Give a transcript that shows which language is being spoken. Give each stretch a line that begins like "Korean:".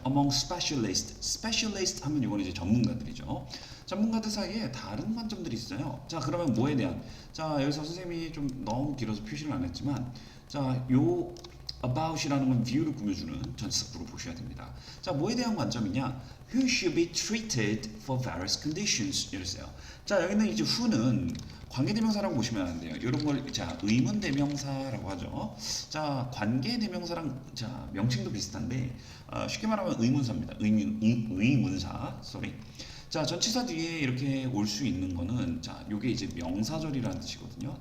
English: among specialist
Korean: 하면 이건 이제 전문가들이죠. 전문가들 사이에 다른 관점들이 있어요. 자, 그러면 뭐에 대한? 자, 여기서 선생님이 좀 너무 길어서 표시를 안 했지만, 자, 요 about이라는 건 view를 꾸며주는 전치사구로 보셔야 됩니다. 자, 뭐에 대한 관점이냐?
English: Who should be treated for various conditions?
Korean: 이랬어요. 자, 여기는 이제 who는 관계대명사라고 보시면 안 돼요. 이런 걸 자 의문대명사라고 하죠. 자, 관계대명사랑 자 명칭도 비슷한데 쉽게 말하면 의문사입니다. 의문사, sorry. 자, 전치사 뒤에 이렇게 올 수 있는 거는 자, 요게 이제 명사절이라는 뜻이거든요.